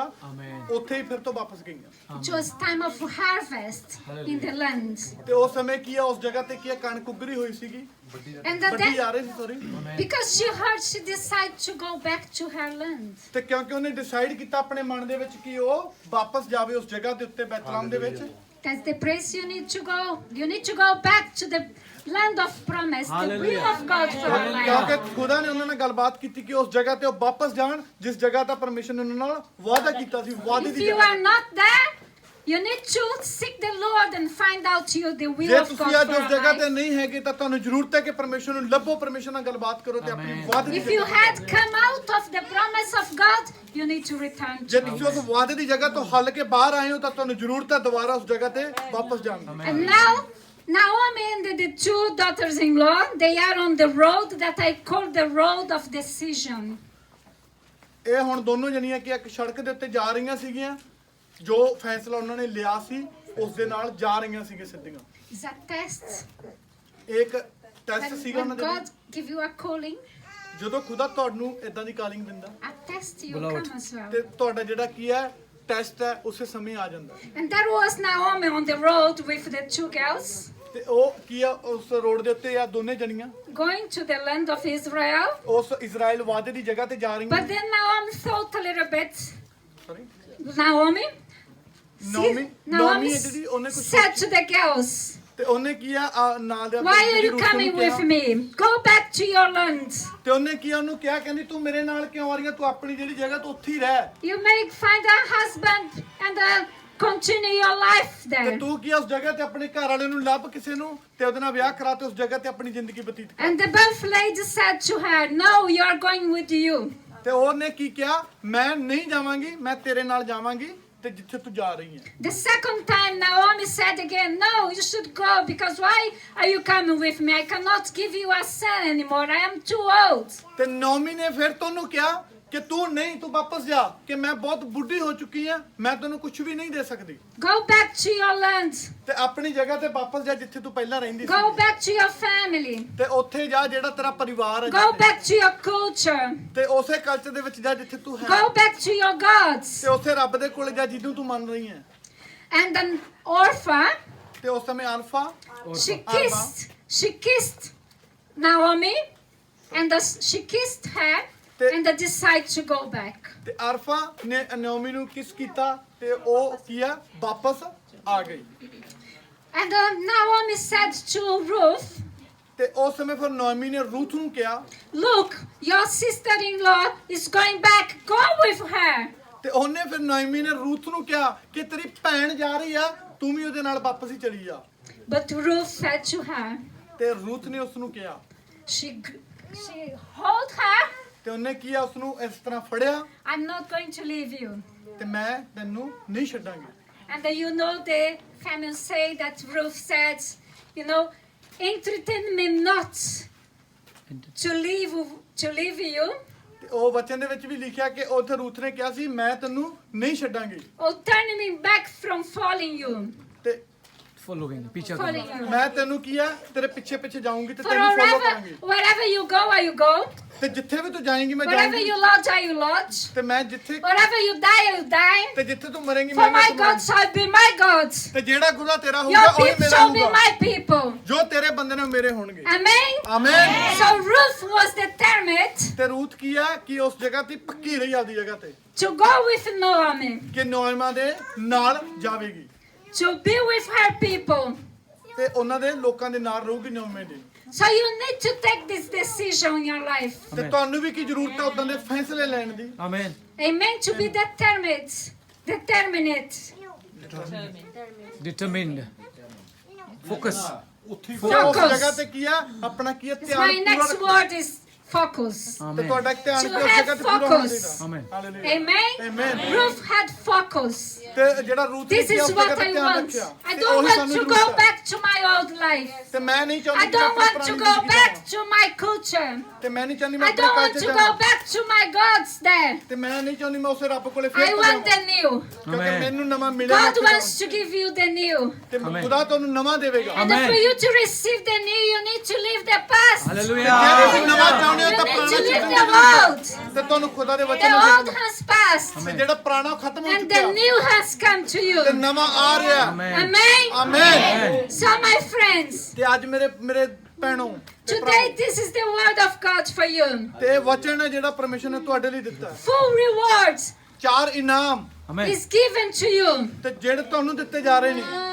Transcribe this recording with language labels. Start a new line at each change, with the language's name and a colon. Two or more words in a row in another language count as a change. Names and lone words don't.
English: Amen.
Punjabi: ਉੱਥੇ ਹੀ ਫਿਰ ਤੋਂ ਵਾਪਸ ਗਈਆਂ।
English: It was time of harvest in the land.
Punjabi: ਤੇ ਉਸ ਸਮੇਂ ਕੀ ਆ, ਉਸ ਜਗ੍ਹਾ ਤੇ ਕੀ ਆ, ਕਣਕ ਉੱਗਰੀ ਹੋਈ ਸੀਗੀ,
English: And the
Punjabi: ਵੱਡੀ ਆ ਰਹੀ ਸੀ, ਸੌਰੀ।
English: because she heard, she decided to go back to her land.
Punjabi: ਤੇ ਕਿਉਂਕਿ ਉਹਨੇ ਡਿਸਾਈਡ ਕੀਤਾ ਆਪਣੇ ਮਨ ਦੇ ਵਿੱਚ ਕਿ ਉਹ ਵਾਪਸ ਜਾਵੇ ਉਸ ਜਗ੍ਹਾ ਦੇ ਉੱਤੇ ਬੈਤਲਹਮ ਦੇ ਵਿੱਚ।
English: That's the place you need to go. You need to go back to the land of promise, the will of God for your
Punjabi: ਕਿਉਂਕਿ
English: life.
Punjabi: ਖੁਦਾ ਨੇ ਉਹਨਾਂ ਨਾਲ ਗੱਲਬਾਤ ਕੀਤੀ ਕਿ ਉਸ ਜਗ੍ਹਾ ਤੇ ਉਹ ਵਾਪਸ ਜਾਣ ਜਿਸ ਜਗ੍ਹਾ ਦਾ ਪਰਮੇਸ਼ਰ ਨੇ ਉਹਨਾਂ ਨਾਲ ਵਾਅਦਾ ਕੀਤਾ ਸੀ, ਵਾਅਦੇ
English: If
Punjabi: ਦੀ
English: you
Punjabi: ਜਗ੍ਹਾ।
English: are not there, you need to seek the Lord and find out you the will
Punjabi: ਜੇ
English: of God
Punjabi: ਤੁਸੀਂ ਅੱਜ
English: for
Punjabi: ਉਸ
English: your
Punjabi: ਜਗ੍ਹਾ ਤੇ
English: life.
Punjabi: ਨਹੀਂ ਹੈਗੇ ਤਾਂ ਤੁਹਾਨੂੰ ਜ਼ਰੂਰਤ ਹੈ ਕਿ ਪਰਮੇਸ਼ਰ ਨੂੰ ਲੱਭੋ, ਪਰਮੇਸ਼ਰ ਨਾਲ ਗੱਲਬਾਤ ਕਰੋ ਤੇ ਆਪਣੀ
English: Amen.
Punjabi: ਵਾਅਦੇ ਦੀ
English: If you
Punjabi: ਜਗ੍ਹਾ।
English: had come out of the promise of God, you need to return
Punjabi: ਜੇ
English: to
Punjabi: ਤੁਸੀਂ ਉਸ ਵਾਅਦੇ ਦੀ ਜਗ੍ਹਾ ਤੋਂ ਹੱਲ ਕੇ ਬਾਹਰ ਆਏ ਹੋ ਤਾਂ ਤੁਹਾਨੂੰ ਜ਼ਰੂਰਤ ਹੈ ਦੁਬਾਰਾ ਉਸ ਜਗ੍ਹਾ ਤੇ ਵਾਪਸ ਜਾਣ ਦੀ।
English: And now, Naomi and the two daughters-in-law, they are on the road that I call the road of decision.
Punjabi: ਇਹ ਹੁਣ ਦੋਨੋਂ ਜਣੀਆਂ ਕਿ ਇੱਕ ਸੜਕ ਦੇ ਉੱਤੇ ਜਾ ਰਹੀਆਂ ਸੀਗੀਆਂ, ਜੋ ਫੈਸਲਾ ਉਹਨਾਂ ਨੇ ਲਿਆ ਸੀ ਉਸ ਦੇ ਨਾਲ ਜਾ ਰਹੀਆਂ ਸੀਗੀਆਂ ਸਿੱਧੀਆਂ।
English: It's a test.
Punjabi: ਇੱਕ ਟੈਸਟ ਸੀਗਾ
English: When
Punjabi: ਉਹਨਾਂ ਦੇ ਲਈ।
English: God give you a calling,
Punjabi: ਜਦੋਂ ਖੁਦਾ ਤੁਹਾਨੂੰ ਇਦਾਂ ਦੀ ਕਾਲਿੰਗ ਦਿੰਦਾ
English: a test you Beloved. come as well.
Punjabi: ਤੇ ਤੁਹਾਡਾ ਜਿਹੜਾ ਕੀ ਹੈ ਟੈਸਟ ਹੈ ਉਸੇ ਸਮੇਂ ਆ ਜਾਂਦਾ ਹੈ।
English: And there was Naomi on the road with the two girls,
Punjabi: ਤੇ ਉਹ ਕੀ ਆ, ਉਸ ਰੋਡ ਦੇ ਉੱਤੇ ਆ ਦੋਨੇ ਜਣੀਆਂ
English: going to the land of Israel.
Punjabi: ਉਸ ਇਜ਼ਰਾਈਲ ਵਾਅਦੇ ਦੀ ਜਗ੍ਹਾ ਤੇ ਜਾ ਰਹੀਆਂ।
English: But then Naomi thought a little bit. Sorry? Naomi
Punjabi: ਨੌਮੀ ਹੈ ਜਿਹੜੀ ਉਹਨੇ ਕੁਝ
English: said to the girls,
Punjabi: ਤੇ ਉਹਨੇ ਕੀ ਆ ਨਾਲ ਦੇ
English: why are you coming with me? Go back to your land.
Punjabi: ਤੇ ਉਹਨੇ ਕੀ ਆ, ਉਹਨੂੰ ਕਿਹਾ, ਕਹਿੰਦੀ ਤੂੰ ਮੇਰੇ ਨਾਲ ਕਿਉਂ ਆ ਰਹੀ ਹੈ, ਤੂੰ ਆਪਣੀ ਜਿਹੜੀ ਜਗ੍ਹਾ ਤੋਂ ਉੱਥੇ ਹੀ ਰਹਿ।
English: You may find a husband and continue your life
Punjabi: ਤੇ
English: there.
Punjabi: ਤੂੰ ਕੀ ਆ, ਉਸ ਜਗ੍ਹਾ ਤੇ ਆਪਣੇ ਘਰ ਵਾਲੇ ਨੂੰ ਲੱਭ ਕਿਸੇ ਨੂੰ ਤੇ ਉਹਦੇ ਨਾਲ ਵਿਆਹ ਕਰਾ ਤੇ ਉਸ ਜਗ੍ਹਾ ਤੇ ਆਪਣੀ ਜ਼ਿੰਦਗੀ ਬਤੀਤ ਕਰ।
English: And the birth lady said to her, no, you are going with you.
Punjabi: ਤੇ ਉਹਨੇ ਕੀ ਕਿਹਾ, ਮੈਂ ਨਹੀਂ ਜਾਵਾਂਗੀ, ਮੈਂ ਤੇਰੇ ਨਾਲ ਜਾਵਾਂਗੀ ਤੇ ਜਿੱਥੇ ਤੂੰ ਜਾ ਰਹੀ ਹੈ।
English: The second time Naomi said again, no, you should go, because why are you coming with me? I cannot give you a son anymore. I am too old.
Punjabi: ਤੇ ਨੌਮੀ ਨੇ ਫਿਰ ਤੁਹਾਨੂੰ ਕਿਹਾ ਕਿ ਤੂੰ ਨਹੀਂ, ਤੂੰ ਵਾਪਸ ਜਾ, ਕਿ ਮੈਂ ਬਹੁਤ ਬੁੱਢੀ ਹੋ ਚੁੱਕੀ ਹਾਂ, ਮੈਂ ਤੈਨੂੰ ਕੁਝ ਵੀ ਨਹੀਂ ਦੇ ਸਕਦੀ।
English: Go back to your land.
Punjabi: ਤੇ ਆਪਣੀ ਜਗ੍ਹਾ ਤੇ ਵਾਪਸ ਜਾ ਜਿੱਥੇ ਤੂੰ ਪਹਿਲਾਂ ਰਹਿੰਦੀ
English: Go
Punjabi: ਸੀ,
English: back to your family.
Punjabi: ਤੇ ਉੱਥੇ ਜਾ ਜਿਹੜਾ ਤੇਰਾ ਪਰਿਵਾਰ ਹੈ,
English: Go
Punjabi: ਜਿੱਥੇ।
English: back to your culture.
Punjabi: ਤੇ ਉਸੇ ਕਲਚਰ ਦੇ ਵਿੱਚ ਜਾ ਜਿੱਥੇ ਤੂੰ ਹੈ,
English: Go back to your gods.
Punjabi: ਤੇ ਉਸੇ ਰੱਬ ਦੇ ਕੋਲ ਜਾ ਜਿਹਨੂੰ ਤੂੰ ਮੰਨ ਰਹੀ ਹੈ।
English: And then Orpha,
Punjabi: ਤੇ ਉਸ ਸਮੇਂ ਅਲਫਾ
English: she kissed Naomi, and she kissed her, and they decided to go back.
Punjabi: ਤੇ ਅਰਫਾ ਨੇ ਨੌਮੀ ਨੂੰ ਕਿਸ ਕੀਤਾ ਤੇ ਉਹ ਕੀ ਆ, ਵਾਪਸ ਆ ਗਈ।
English: And Naomi said to Ruth,
Punjabi: ਤੇ ਉਸ ਸਮੇਂ ਫਿਰ ਨੌਮੀ ਨੇ ਰੂਥ ਨੂੰ ਕਿਹਾ,
English: look, your sister-in-law is going back. Go with her.
Punjabi: ਤੇ ਉਹਨੇ ਫਿਰ ਨੌਮੀ ਨੇ ਰੂਥ ਨੂੰ ਕਿਹਾ ਕਿ ਤੇਰੀ ਭੈਣ ਜਾ ਰਹੀ ਆ, ਤੂੰ ਵੀ ਉਹਦੇ ਨਾਲ ਵਾਪਸ ਹੀ ਚਲੀ ਜਾ।
English: But Ruth said to her,
Punjabi: ਤੇ ਰੂਥ ਨੇ ਉਸ ਨੂੰ ਕਿਹਾ,
English: she hold her.
Punjabi: ਤੇ ਉਹਨੇ ਕੀ ਆ, ਉਸ ਨੂੰ ਇਸ ਤਰ੍ਹਾਂ ਫੜਿਆ,
English: I'm not going to leave you.
Punjabi: ਤੇ ਮੈਂ ਤੈਨੂੰ ਨਹੀਂ ਛੱਡਾਂਗੀ।
English: And then you know the family say that Ruth said, you know, entreaten me not to leave you,
Punjabi: ਤੇ ਉਹ ਵਚਨ ਦੇ ਵਿੱਚ ਵੀ ਲਿਖਿਆ ਕਿ ਉੱਥੇ ਰੂਥ ਨੇ ਕਿਹਾ ਸੀ, ਮੈਂ ਤੈਨੂੰ ਨਹੀਂ ਛੱਡਾਂਗੀ,
English: or turn me back from following you.
Punjabi: ਤੇ
English: Following, पीछा Following
Hindi: करना।
English: you.
Punjabi: ਮੈਂ ਤੈਨੂੰ ਕੀ ਆ, ਤੇਰੇ ਪਿੱਛੇ ਪਿੱਛੇ ਜਾਊਂਗੀ ਤੇ
English: For
Punjabi: ਤੈਨੂੰ ਫੋਲੋ ਕਰਾਂਗੀ।
English: wherever you go, you go.
Punjabi: ਤੇ ਜਿੱਥੇ ਵੀ ਤੂੰ ਜਾਏਂਗੀ ਮੈਂ
English: Wherever
Punjabi: ਜਾਊਂਗੀ,
English: you lodge, you lodge.
Punjabi: ਤੇ ਮੈਂ ਜਿੱਥੇ
English: Wherever you die, you die.
Punjabi: ਤੇ ਜਿੱਥੇ ਤੂੰ ਮਰੇਂਗੀ
English: For
Punjabi: ਮੈਂ
English: my
Punjabi: ਵੀ
English: God shall be my God.
Punjabi: ਤੇ ਜਿਹੜਾ ਗੁਰੂ ਤੇਰਾ ਹੋਊਗਾ
English: Your
Punjabi: ਉਹ ਹੀ
English: people
Punjabi: ਮੇਰਾ
English: shall be
Punjabi: ਹੋਊਗਾ,
English: my people.
Punjabi: ਜੋ ਤੇਰੇ ਬੰਦੇ ਨੇ ਮੇਰੇ ਹੋਣਗੇ।
English: Amen.
Punjabi: ਆਮੇਨ।
English: So Ruth was determined
Punjabi: ਤੇ ਰੂਥ ਕੀ ਆ ਕਿ ਉਸ ਜਗ੍ਹਾ ਤੇ ਪੱਕੀ ਰਹੀ ਆਪਦੀ ਜਗ੍ਹਾ ਤੇ
English: to go with Naomi,
Punjabi: ਕਿ ਨੌਇਮਾ ਦੇ ਨਾਲ ਜਾਵੇਗੀ
English: to be with her people.
Punjabi: ਤੇ ਉਹਨਾਂ ਦੇ ਲੋਕਾਂ ਦੇ ਨਾਲ ਰਹੂਗੀ ਨੌਇਮੇ ਦੇ।
English: So you need to take this decision in your life.
Punjabi: ਤੇ ਤੁਹਾਨੂੰ ਵੀ ਕੀ ਜ਼ਰੂਰਤ ਹੈ ਉਦਾਂ ਦੇ ਫੈਸਲੇ ਲੈਣ ਦੀ।
English: Amen. Amen. To be determined. Determined. Focus.
Punjabi: ਤੇ ਉਸ ਜਗ੍ਹਾ ਤੇ ਕੀ ਆ, ਆਪਣਾ ਕੀ ਆ, ਧਿਆਨ
English: My
Punjabi: ਪੂਰਾ
English: next
Punjabi: ਰੱਖੋ।
English: word is focus.
Punjabi: ਤੇ
English: Amen.
Punjabi: ਤੁਹਾਡਾ ਧਿਆਨ
English: To
Punjabi: ਤੇ ਉਸ
English: have
Punjabi: ਜਗ੍ਹਾ ਤੇ ਪੂਰਾ ਹੋਣਾ
English: focus.
Punjabi: ਚਾਹੀਦਾ
English: Amen.
Punjabi: ਹਾਲੇਲੂਇਆ
English: Amen? Amen. Ruth had focus.
Punjabi: ਤੇ ਜਿਹੜਾ ਰੂਥ
English: This
Punjabi: ਨੇ
English: is
Punjabi: ਉਸ
English: what
Punjabi: ਜਗ੍ਹਾ ਤੇ
English: I
Punjabi: ਧਿਆਨ
English: want.
Punjabi: ਰੱਖਿਆ
English: I
Punjabi: ਤੇ
English: don't
Punjabi: ਉਹੀ
English: want
Punjabi: ਸਾਨੂੰ
English: to
Punjabi: ਜ਼ਰੂਰਤ
English: go
Punjabi: ਹੈ
English: back to my old life.
Punjabi: ਤੇ ਮੈਂ ਨਹੀਂ
English: I
Punjabi: ਚਾਹੁੰਦੀ ਕਿ
English: don't
Punjabi: ਆਪਣੀ
English: want to
Punjabi: ਪੁਰਾਣੀ
English: go
Punjabi: ਜ਼ਿੰਦਗੀ
English: back
Punjabi: ਜਾਵਾਂ
English: to my culture.
Punjabi: ਤੇ ਮੈਂ ਨਹੀਂ ਚਾਹੁੰਦੀ ਮੈਂ
English: I
Punjabi: ਆਪਣੇ
English: don't want
Punjabi: ਕਾਲਜ
English: to go
Punjabi: ਜਾਵਾਂ
English: back to my gods there.
Punjabi: ਤੇ ਮੈਂ ਨਹੀਂ ਚਾਹੁੰਦੀ ਮੈਂ ਉਸੇ ਰੱਬ ਕੋਲੇ
English: I
Punjabi: ਫੇਰ
English: want
Punjabi: ਜਾਵਾਂ
English: the new.
Punjabi: ਕਿਉਂਕਿ
English: Amen.
Punjabi: ਮੈਨੂੰ ਨਵਾਂ ਮਿਲਿਆ
English: God wants to give you the new.
Punjabi: ਤੇ
English: Amen.
Punjabi: ਖੁਦਾ ਤੁਹਾਨੂੰ ਨਵਾਂ ਦੇਵੇਗਾ
English: And Amen. for you to receive the new, you need to leave the past.
Punjabi: ਜੇ ਤੁਸੀਂ
English: Hallelujah.
Punjabi: ਨਵਾਂ ਚਾਹੁੰਦੇ ਹੋ
English: You
Punjabi: ਤਾਂ
English: need
Punjabi: ਪੁਰਾਣਾ
English: to leave
Punjabi: ਛੱਡਣਾ
English: the old.
Punjabi: ਤੇ ਤੁਹਾਨੂੰ ਖੁਦਾ ਦੇ
English: The
Punjabi: ਵਚਨ ਨੂੰ
English: old
Punjabi: ਛੱਡਣਾ
English: has passed.
Punjabi: ਤੇ ਜਿਹੜਾ ਪੁਰਾਣਾ ਉਹ ਖਤਮ ਹੋ
English: And the
Punjabi: ਚੁੱਕਿਆ
English: new has come to
Punjabi: ਤੇ
English: you.
Punjabi: ਨਵਾਂ ਆ ਰਿਹਾ
English: Amen. Amen?
Punjabi: ਆਮੇਨ
English: So my friends,
Punjabi: ਤੇ ਅੱਜ ਮੇਰੇ ਭੈਣੋ ਤੇ
English: today
Punjabi: ਭਰਾਵੋ,
English: this is the word of God for you.
Punjabi: ਤੇ ਇਹ ਵਚਨ ਹੈ ਜਿਹੜਾ ਪਰਮੇਸ਼ਰ ਨੇ ਤੁਹਾਡੇ ਲਈ ਦਿੱਤਾ ਹੈ।
English: Full rewards
Punjabi: 4 ਇਨਾਮ
English: Amen. is given to you.
Punjabi: ਤੇ ਜਿਹੜੇ ਤੁਹਾਨੂੰ ਦਿੱਤੇ ਜਾ ਰਹੇ ਨੇ